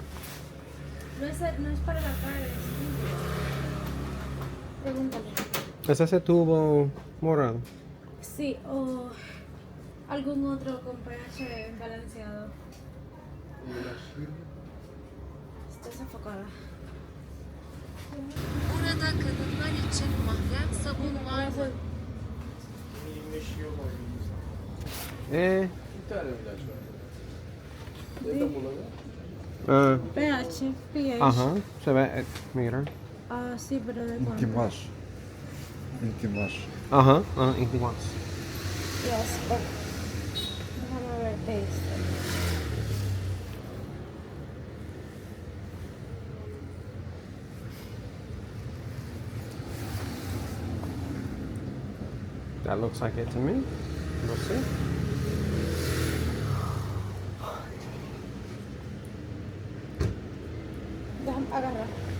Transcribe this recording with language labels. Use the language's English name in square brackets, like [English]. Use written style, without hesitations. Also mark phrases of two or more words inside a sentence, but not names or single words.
[Spanish] No es para la cara. Pregúntale. ¿Es ese tubo morado? Sí, o algún otro con pH balanceado. Está sofocada. [Turkish] Burada kadınlar için mahrem sabun var mı? [Spanish] pH, pH. Ajá, se ve, mira. Ah, sí, pero de cuánto. İltimas. İltimas. Ajá, igual. [English] Yes, but [Spanish] déjame ver este. [English] That looks like it to me. We'll see. [Spanish] Déjame agarrar.